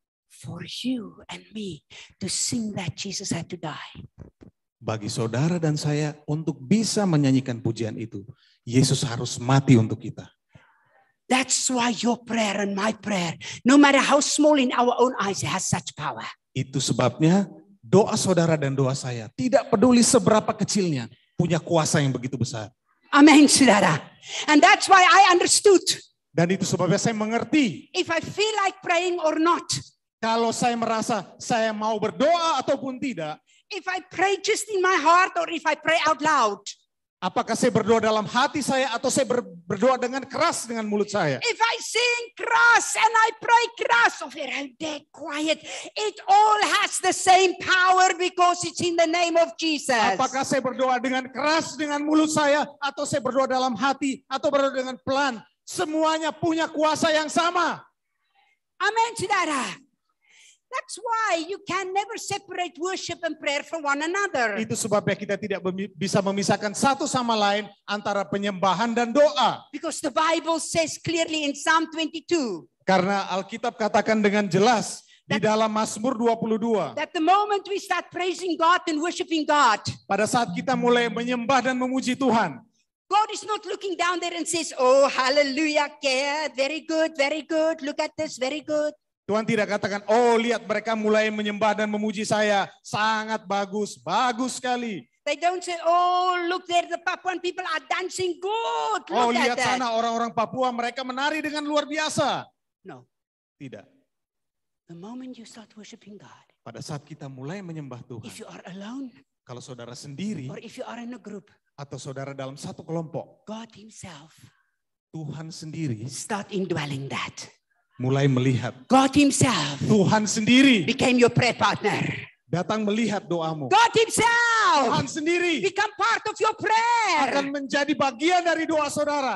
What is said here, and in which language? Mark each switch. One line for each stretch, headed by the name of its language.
English: For you and me to sing that Jesus had to die.
Indonesian: bagi saudara dan saya untuk bisa menyanyikan pujian itu, Yesus harus mati untuk kita.
English: That's why your prayer and my prayer, no matter how small in our own eyes, has such power.
Indonesian: Itu sebabnya doa saudara dan doa saya, tidak peduli seberapa kecilnya, punya kuasa yang begitu besar. Amen, saudara.
English: And that's why I understood.
Indonesian: Dan itu sebabnya saya mengerti.
English: If I feel like praying or not.
Indonesian: Kalau saya merasa saya mau berdoa ataupun tidak.
English: If I pray just in my heart or if I pray out loud.
Indonesian: Apakah saya berdoa dalam hati saya atau saya berdoa dengan keras dengan mulut saya?
English: If I sing
Indonesian: keras
English: and I pray
Indonesian: keras
English: or I'm dead quiet, it all has the same power because it's in the name of Jesus.
Indonesian: Apakah saya berdoa dengan keras dengan mulut saya atau saya berdoa dalam hati atau berdoa dengan pelan? Semuanya punya kuasa yang sama. Amen, saudara.
English: That's why you can never separate worship and prayer from one another.
Indonesian: Itu sebabnya kita tidak bisa memisahkan satu sama lain antara penyembahan dan doa.
English: Because the Bible says clearly in Psalm 22.
Indonesian: Karena Alkitab katakan dengan jelas di dalam Mazmur 22.
English: That the moment we start praising God and worshiping God.
Indonesian: Pada saat kita mulai menyembah dan memuji Tuhan.
English: God is not looking down there and says, oh hallelujah, very good, look at this, very good.
Indonesian: Tuhan tidak katakan, oh lihat mereka mulai menyembah dan memuji saya. Sangat bagus, bagus sekali.
English: They don't say, oh look there the Papuan people are dancing good. Oh look
Indonesian: lihat
English: at
Indonesian: sana orang-orang Papua mereka menari dengan luar biasa.
English: No.
Indonesian: Tidak.
English: The moment you start worshiping God.
Indonesian: Pada saat kita mulai menyembah Tuhan.
English: If you are alone.
Indonesian: Kalau saudara sendiri.
English: Or if you are in a group.
Indonesian: Atau saudara dalam satu kelompok.
English: God himself.
Indonesian: Tuhan sendiri.
English: Start indwelling that.
Indonesian: Mulai melihat.
English: God himself.
Indonesian: Tuhan sendiri.
English: Became your prayer partner.
Indonesian: Datang melihat doamu.
English: God himself.
Indonesian: Tuhan sendiri.
English: Become part of your prayer.
Indonesian: Akan menjadi bagian dari doa saudara.